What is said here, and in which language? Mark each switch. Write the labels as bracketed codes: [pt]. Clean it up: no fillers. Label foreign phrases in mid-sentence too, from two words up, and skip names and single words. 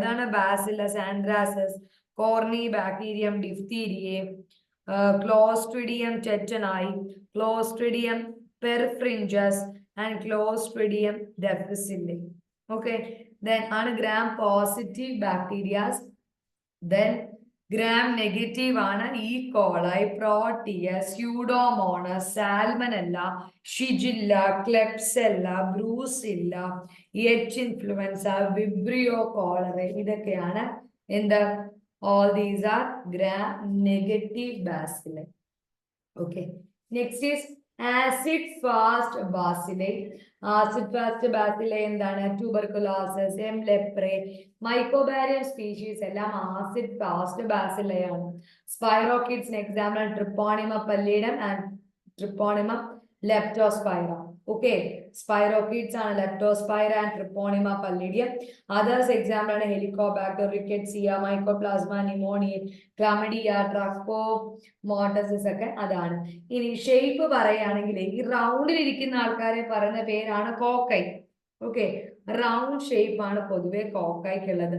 [ml] അതാണ് ബാസിലസ് ആന്ത്രാസിസ്, കോർണി ബാക്ടീരിയം, ഡിഫ്തീരിയ, [en] Clostridium tetani, Clostridium perfringens, and Clostridium difficile. Okay, then on gram-positive bacteria, then gram-negative ആണ് E. coli, Proteus, Pseudomonas, Salmonella, Shigella, Klebsiella, Brucella, H. influenza, Vibrio cholerae. [ml] ഇതൊക്കെയാണ് എന്ത്? [en] All these are gram-negative bacilli. Okay. Next is acid-fast bacilli. Acid-fast bacilli എന്താണ്? Tuberculosis, M. leprae, Mycobarium species എല്ലാം acid-fast bacilli ആണ്. Spirochetes example Treponema pallidum and Treponema leptospira. Okay, spirochetes are leptospira and Treponema pallidum. Others example are Helicobacter, Rickettsia, Mycoplasma pneumoniae, Chlamydia, Trachomonas [ml] ഒക്കെ അതാണ്. ഇനി ഷേപ്പ് പറയുകയാണെങ്കിൽ ഈ റൗണ്ടിൽ ഇരിക്കുന്ന ആൾക്കാരെ പറയുന്ന പേരാണ് കോക്കൈ. ഓക്കെ, [en] round shape [ml] ആണ് പൊതുവെ കോക്കൈക്കുള്ളത്.